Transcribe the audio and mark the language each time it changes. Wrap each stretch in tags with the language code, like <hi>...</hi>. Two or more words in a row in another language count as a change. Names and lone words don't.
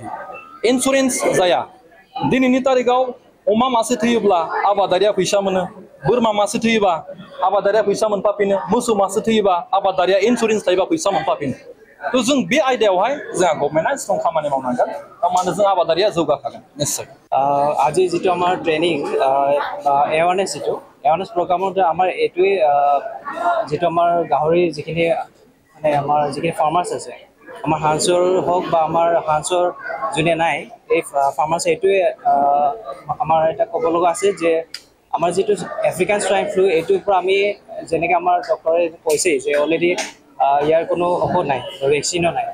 <brx>इन्सुरेन्स जाया दिनैनि तारिखाव अमा मासे थैयोब्ला आबादारिया फैसा मोनो, बोरमा मासे थैयोबा आबादारिया फैसा मोनफाफिनो, मोसौ मासे थैयोबा आबादारिया इन्सुरेन्स थायोबा फैसा मोनफाफिनो। थ' जों बे आयदायावहाय जोंहा गभर्नमेन्टआ स्ट्रं खामानि मावनांगोन होमबानो जों आबादारिया जौगाखागोन निश्चय।</brx> <as>আজি যিটো আমাৰ</as> <en>training awareness awareness program</en> <as>আমাৰ এইটোৱেই যিটো আমাৰ গাহৰি যিখিনি মানে আমাৰ যিখিনি ফাৰ্মাৰ্ছ আছে আমাৰ হাঁসৰ হওক বা আমাৰ হাঁসৰ যোনে নাই এই ফাৰ্মাৰ্ছ এইটোৱে আমাৰ এটা ক'ব লগা আছে যে আমাৰ যিটো</as> <en>African swine flu</en> <as>এইটোৰ পৰা আমি যেনেকৈ আমাৰ ডক্টৰে কৈছে যে অলৰেডি ইয়াৰ কোনো ঔষধ নাই ভেকচিনো নাই।</as>